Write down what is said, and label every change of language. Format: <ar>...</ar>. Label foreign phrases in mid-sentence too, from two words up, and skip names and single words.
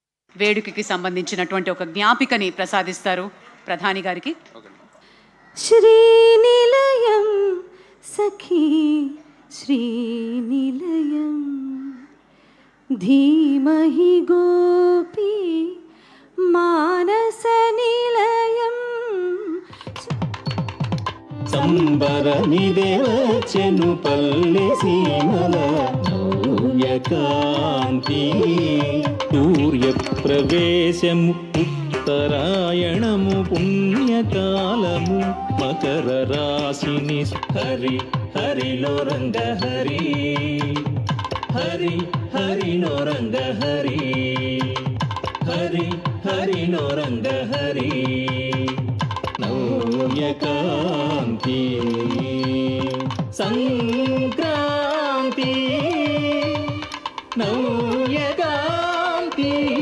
<te>వేడుకకి సంబంధించినటువంటి ఒక జ్ఞాపికని ప్రసాదిస్తారు ప్రధాని గారికి.</te> <sa>श्रीनिलयं सखी श्रीनिलयं धीमहि गोपी मानसनिलयम्</sa> <te>సంబరమిదేవచెను పల్లె సీమల నవ్యకాంతి సూర్యప్రవేశము ఉత్తరాయణము పుణ్యకాలము మకర రాశిని హరి హరిలో రంగ హరి హరి హరిలో రంగ హరి హరి హరిలో రంగ హరి నవ్యకాంతి సంక్రాంతి నవ్యకాంతి.</te>